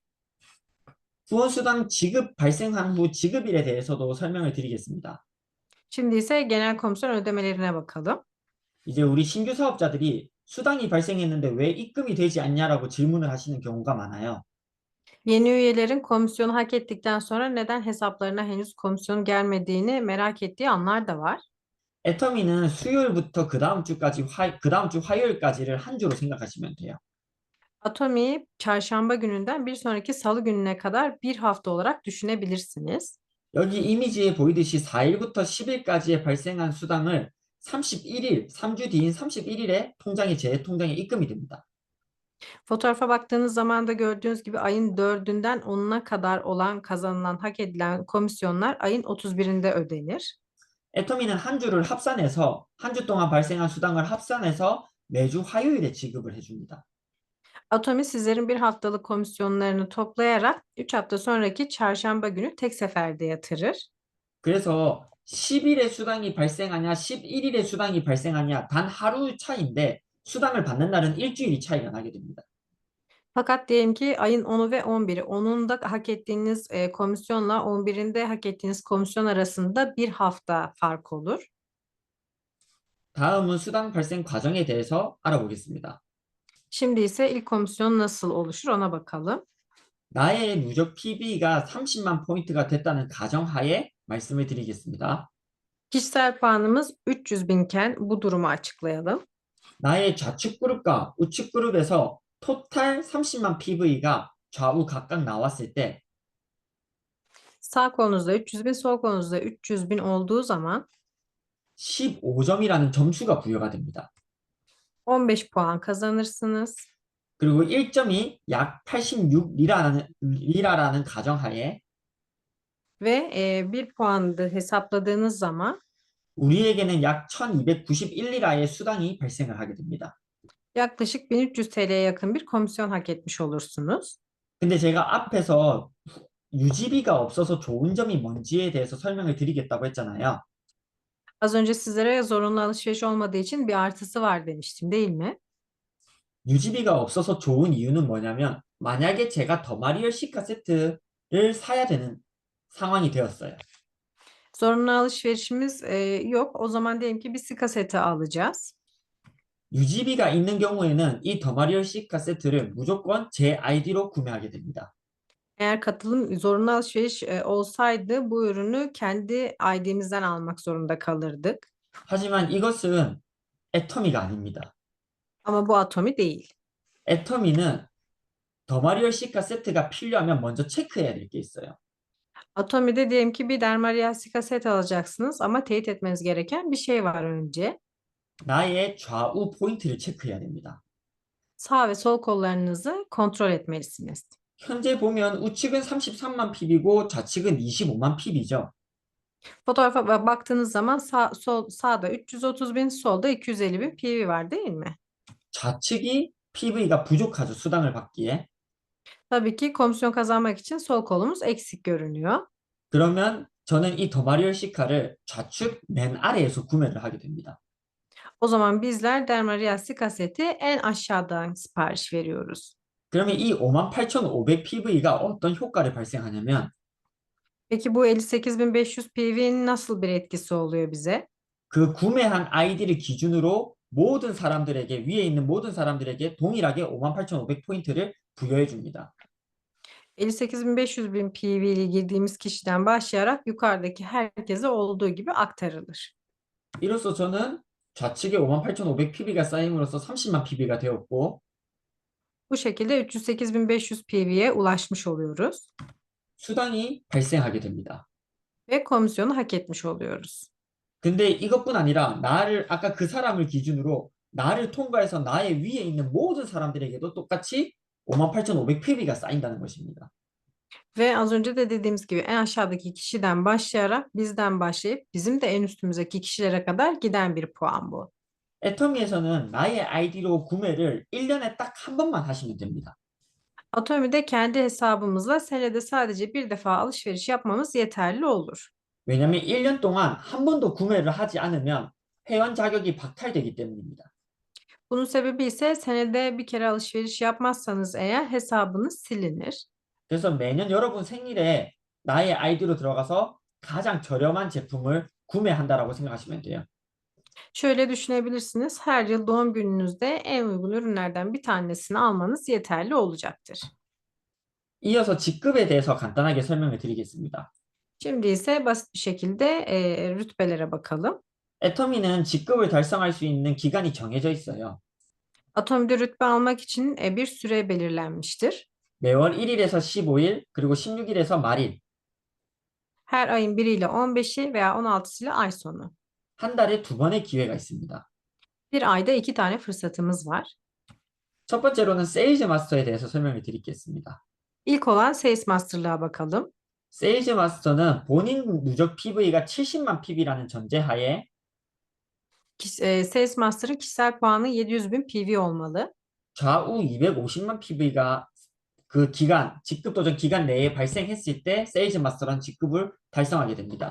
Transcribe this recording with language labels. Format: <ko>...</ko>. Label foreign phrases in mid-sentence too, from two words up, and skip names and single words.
<ko>후원수당 지급 발생한 후 지급일에 대해서도 설명을 드리겠습니다.</ko> <tr>Şimdi ise genel komisyon ödemelerine bakalım.</tr> <ko>이제 우리 신규 사업자들이 수당이 발생했는데 왜 입금이 되지 않냐라고 질문을 하시는 경우가 많아요.</ko> <tr>Yeni üyelerin komisyonu hak ettikten sonra neden hesaplarına henüz komisyon gelmediğini merak ettiği anlar da var.</tr> <ko>애터미는 수요일부터 그 다음 주 화요일까지를 한 주로 생각하시면 돼요.</ko> <tr>Atomi'yi çarşamba gününden bir sonraki salı gününe kadar bir hafta olarak düşünebilirsiniz.</tr> <ko>여기 이미지에 보이듯이 4일부터 10일까지에 발생한 수당을 31일, 3주 뒤인 31일에 제 통장에 입금이 됩니다.</ko> <tr>Fotoğrafa baktığınız zaman da gördüğünüz gibi ayın 4'ünden 10'una kadar olan kazanılan, hak edilen komisyonlar ayın 31'inde ödenir.</tr> <ko>애터미는 한 주 동안 발생한 수당을 합산해서 매주 화요일에 지급을 해줍니다.</ko> <tr>Atomi sizlerin bir haftalık komisyonlarını toplayarak 3 hafta sonraki çarşamba günü tek seferde yatırır.</tr> <ko>그래서 10일에 수당이 발생하냐, 11일에 수당이 발생하냐, 단 하루 차이인데 수당을 받는 날은 일주일이 차이가 나게 됩니다.</ko> <tr>Fakat diyelim ki ayın 10'u ve 11'i, 10'unda hak ettiğiniz komisyonla 11'inde hak ettiğiniz komisyon arasında bir hafta fark olur.</tr> <ko>다음은 수당 발생 과정에 대해서 알아보겠습니다.</ko> <tr>Şimdi ise ilk komisyon nasıl oluşur ona bakalım.</tr> <ko>나의 누적 PB가 30만 포인트가 됐다는 가정하에 말씀을 드리겠습니다.</ko> <tr>Kişisel puanımız 300 binken bu durumu açıklayalım.</tr> <ko>나의 좌측 그룹과 우측 그룹에서 토탈 30만 PV가 좌우 각각 나왔을 때</ko> <tr>Sağ kolunuzda 300 bin, sol kolunuzda 300 bin olduğu zaman</tr> <ko>15점이라는 점수가 부여가 됩니다.</ko> <tr>15 puan kazanırsınız.</tr> <ko>그리고 1점이 약 86리라라는 가정하에</ko> <tr>Ve 1 puanı da hesapladığınız zaman</tr> <ko>우리에게는 약 1291리라의 수당이 발생을 하게 됩니다.</ko> <tr>yaklaşık 1300 TL'ye yakın bir komisyon hak etmiş olursunuz.</tr> <ko>근데 제가 앞에서 유지비가 없어서 좋은 점이 뭔지에 대해서 설명을 드리겠다고 했잖아요.</ko> <tr>Az önce sizlere zorunlu alışveriş olmadığı için bir artısı var demiştim, değil mi?</tr> <ko>유지비가 없어서 좋은 이유는 뭐냐면 만약에 제가 더마리얼 시카 세트를 사야 되는 상황이 되었어요.</ko> <tr>Zorunlu alışverişimiz yok. O zaman diyelim ki bir Sika seti alacağız.</tr> <ko>유지비가 있는 경우에는 이 더마리얼 시카 세트를 무조건 제 아이디로 구매하게 됩니다.</ko> <tr>Eğer katılım zorunlu alışveriş olsaydı bu ürünü kendi ID'mizden almak zorunda kalırdık.</tr> <ko>하지만 이것은 애터미가 아닙니다.</ko> <tr>Ama bu Atomi değil.</tr> <ko>애터미는 더마리얼 시카 세트가 필요하면 먼저 체크해야 될 게 있어요.</ko> <tr>Atomi'de diyelim ki bir Dermaria Sika set alacaksınız ama teyit etmeniz gereken bir şey var önce.</tr> <ko>나의 좌우 포인트를 체크해야 됩니다.</ko> <tr>Sağ ve sol kollarınızı kontrol etmelisiniz.</tr> <ko>현재 보면 우측은 33만 핍이고 좌측은 25만 핍이죠.</ko> <tr>Fotoğrafa baktığınız zaman sağda 330 bin, solda 250 bin PV var değil mi?</tr> <ko>좌측이 PV가 부족하죠. 수당을 받기에.</ko> <tr>Tabii ki komisyon kazanmak için sol kolumuz eksik görünüyor.</tr> <ko>그러면 저는 이 더마리얼 시카를 좌측 맨 아래에서 구매를 하게 됩니다.</ko> <tr>O zaman bizler Dermaria Sika seti en aşağıdan sipariş veriyoruz.</tr> <ko>그러면 이 58,500 PV가 어떤 효과를 발생하냐면</ko> <tr>Peki bu 58.500 PV'nin nasıl bir etkisi oluyor bize?</tr> <ko>그 구매한 아이디를 기준으로 모든 사람들에게 위에 있는 모든 사람들에게 동일하게 58,500 포인트를 부여해 줍니다.</ko> <tr>58.500 bin PV'li girdiğimiz kişiden başlayarak yukarıdaki herkese olduğu gibi aktarılır.</tr> <ko>이로써 저는 좌측에 58,500 PV가 쌓임으로써 30만 PV가 되었고</ko> <tr>Bu şekilde 308.500 PV'ye ulaşmış oluyoruz</tr> <ko>수당이 발생하게 됩니다.</ko> <tr>ve komisyonu hak etmiş oluyoruz.</tr> <ko>근데 이것뿐 아니라 나를 아까 그 사람을 기준으로 나를 통과해서 나의 위에 있는 모든 사람들에게도 똑같이 58,500 PB가 쌓인다는 것입니다.</ko> <tr>Ve az önce de dediğimiz gibi en aşağıdaki kişiden başlayarak bizden başlayıp bizim de en üstümüzdeki kişilere kadar giden bir puan bu.</tr> <ko>애터미에서는 나의 아이디로 구매를 1년에 딱 한 번만 하시면 됩니다.</ko> <tr>Atomi'de kendi hesabımızla senede sadece bir defa alışveriş yapmamız yeterli olur.</tr> <ko>왜냐하면 1년 동안 한 번도 구매를 하지 않으면 회원 자격이 박탈되기 때문입니다.</ko> <tr>Bunun sebebi ise senede bir kere alışveriş yapmazsanız eğer hesabınız silinir.</tr> <ko>그래서 매년 여러분 생일에 나의 아이디로 들어가서 가장 저렴한 제품을 구매한다라고 생각하시면 돼요.</ko> <tr>Şöyle düşünebilirsiniz. Her yıl doğum gününüzde en uygun ürünlerden bir tanesini almanız yeterli olacaktır.</tr> <ko>이어서 직급에 대해서 간단하게 설명을 드리겠습니다.</ko> <tr>Şimdi ise basit bir şekilde rütbelere bakalım.</tr> <ko>애터미는 직급을 달성할 수 있는 기간이 정해져 있어요.</ko> <tr>Atomi'de rütbe almak için bir süre belirlenmiştir.</tr> <ko>매월 1일에서 15일, 그리고 16일에서 말일,</ko> <tr>Her ayın 1 ile 15'i veya 16'sı ile ay sonu.</tr> <ko>한 달에 두 번의 기회가 있습니다.</ko> <tr>Bir ayda 2 tane fırsatımız var.</tr> <ko>첫 번째로는 세일즈 마스터에 대해서 설명을 드리겠습니다.</ko> <tr>İlk olan Sales Master'lığa bakalım.</tr> <ko>세일즈 마스터는 본인 누적 PV가 70만 PV라는 전제하에</ko> <tr>Sales Master'ın kişisel puanı 700.000 PV olmalı.</tr> <ko>좌우 250만 PV가 그 기간, 직급 도전 기간 내에 발생했을 때 세일즈 마스터라는 직급을 달성하게 됩니다.</ko>